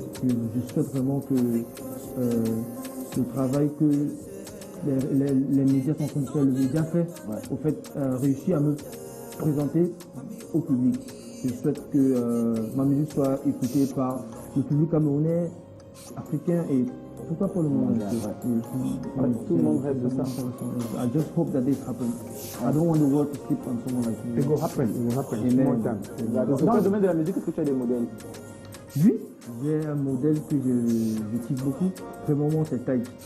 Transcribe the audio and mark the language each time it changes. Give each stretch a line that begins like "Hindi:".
French: Je souhaite vraiment que le travail que les médias sont en train de faire, le média fait, au fait, réussir à me présenter au public. Je souhaite que ma musique soit écoutée par le public camerounais africain et pourquoi pas le monde entier. Tout le monde rêve de ça.
English: I just hope that this happens. I don't want the world to sleep on someone like me. It will happen. It will happen. Amen. Small time.
French: Dans le domaine de la musique, est-ce que tu as des modèles? Oui, j'ai un modèle que je kiffe beaucoup. Vraiment, c'est Taïk.